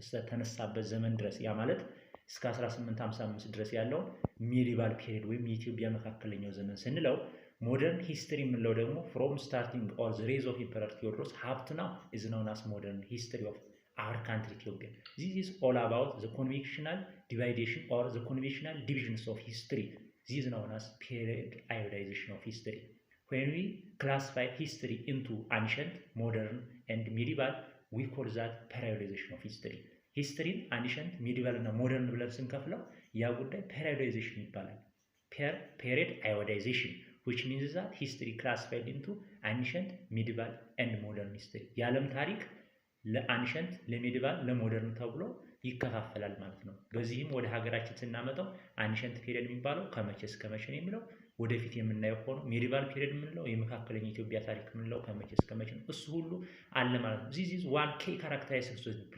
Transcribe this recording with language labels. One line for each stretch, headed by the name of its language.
English: ተነሳበት ዘመን ድረስ ያ ማለት እስከ 1855 ድረስ ያለው ሚዲቫል ፔሪየድ ወይም የኢትዮጵያ መካከለኛው ዘመን ስንለው፣ ሞደርን ሂስትሪ የምንለው ደግሞ ፍሮም ስታርቲንግ ኦር ዘ ሬዝ ኦፍ ኢምፐረር ቴዎድሮስ ሀብ ቱ ናው ኢዝ ናውን አስ ሞደርን ሂስትሪ ኦፍ our country Ethiopia. This is all about the conventional dividation or the conventional divisions of history. This is known as periodization of history. When we classify history into ancient, modern and medieval, we call that periodization of history. History, ancient, medieval and modern
Amharic: ብለን ስንከፍለው ያ ጉዳይ
English: periodization ይባላል። Periodization, which means that history classified into ancient, medieval and modern history.
Amharic: የዓለም ታሪክ ለአንሸንት ለሜዲቫል ለሞደርን ተብሎ ይከፋፈላል ማለት ነው። በዚህም ወደ ሀገራችን ስናመጣው አንሸንት ፔሪየድ የሚባለው ከመቼ እስከ መቼ ነው የሚለው ወደፊት የምናየው ሆኖ፣ ሜዲቫል ፔሪየድ የምንለው የመካከለኛ ኢትዮጵያ ታሪክ የምንለው ከመቼ እስከ መቼ ነው። እሱ ሁሉ አለ ማለት ነው። this is one key characteristics of